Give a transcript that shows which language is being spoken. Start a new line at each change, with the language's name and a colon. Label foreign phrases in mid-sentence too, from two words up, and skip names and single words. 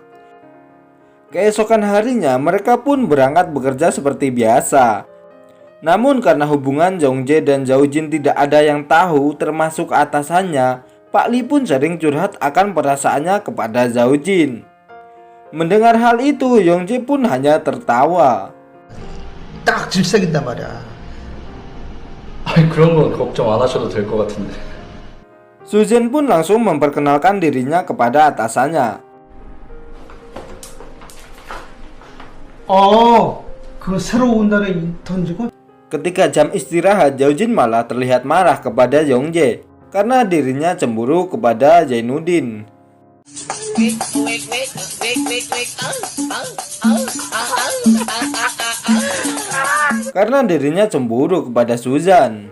Indonesian: Keesokan harinya mereka pun berangkat bekerja seperti biasa. Namun karena hubungan Yongjae dan Zaujin tidak ada yang tahu, termasuk atasannya, Pak Lee pun sering curhat akan perasaannya kepada Zaujin. Mendengar hal itu, Yongjae pun hanya tertawa.
Korean: 딱 질색인단 말이야. 아니, 그런 건 걱정 안 하셔도 될 것 같은데.
Indonesian: Susan pun langsung memperkenalkan dirinya kepada atasannya.
Korean: 그 새로 온 날에 인턴 직원?
Indonesian: Ketika jam istirahat, Zaujin malah terlihat marah kepada Yongjae karena dirinya cemburu kepada Zainuddin. Karena dirinya cemburu kepada Susan.